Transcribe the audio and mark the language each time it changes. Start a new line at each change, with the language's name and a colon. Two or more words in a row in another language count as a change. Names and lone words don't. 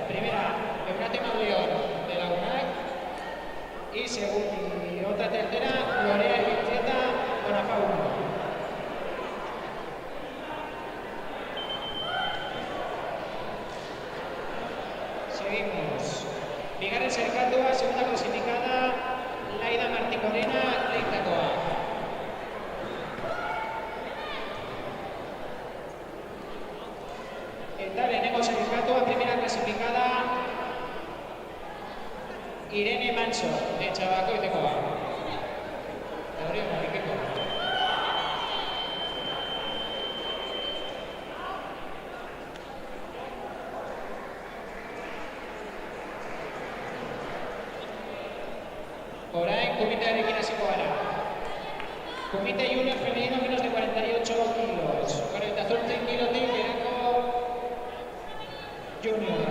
Spanish: Primera, Eunate Mauleón de la UNAC. Y otra tercera, Lorea y Vicenta Bonapaua. Seguimos.
Basque: Bigarren sailkatua,
Spanish: segunda clasificada,
Basque: Laida Martín Morena, Leitakoa. Eta lehenengo sailkatua,
Spanish: primera clasificada, Irene Manso, de Txabakoitekoa. Gabriel Marikeko.
Basque: Orain, komitearekin hasiko gara.
Spanish: Komite junior femenino menos de 48 kilos.
Basque: 48 kilotik erako junior.